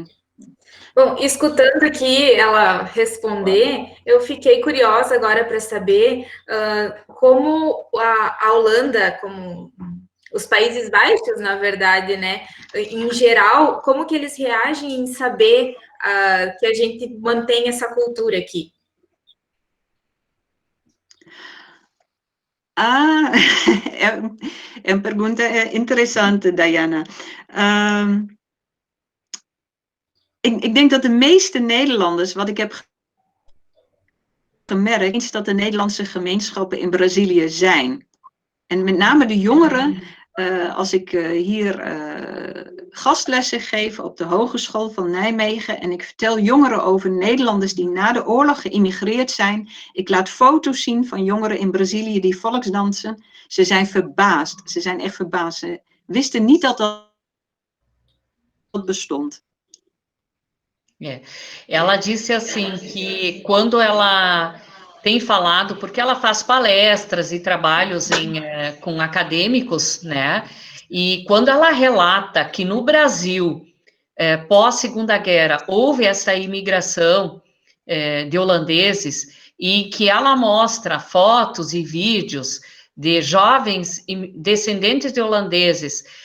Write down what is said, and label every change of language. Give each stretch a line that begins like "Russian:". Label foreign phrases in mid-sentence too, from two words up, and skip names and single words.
Portuguese: Bom, escutando aqui ela responder, eu fiquei curiosa agora para saber como a Holanda, como os Países Baixos, na verdade, né, em geral, como que eles reagem em saber que a gente mantém essa cultura aqui? É uma pergunta interessante, Diana.
Dutch: Ik denk dat de meeste Nederlanders, wat ik heb gemerkt, is dat de Nederlandse gemeenschappen in Brazilië zijn. En met name de jongeren, als ik hier gastlessen geef op de Hogeschool van Nijmegen en ik vertel jongeren over Nederlanders die na de oorlog geïmmigreerd zijn. Ik laat foto's zien van jongeren in Brazilië die volksdansen. Ze zijn verbaasd. Ze zijn echt verbaasd. Ze wisten niet dat dat bestond.
Portuguese: Ela disse assim que quando ela tem falado, porque ela faz palestras e trabalhos com acadêmicos, né? E quando ela relata que no Brasil, pós-Segunda Guerra, houve essa imigração de holandeses e que ela mostra fotos e vídeos de jovens descendentes de holandeses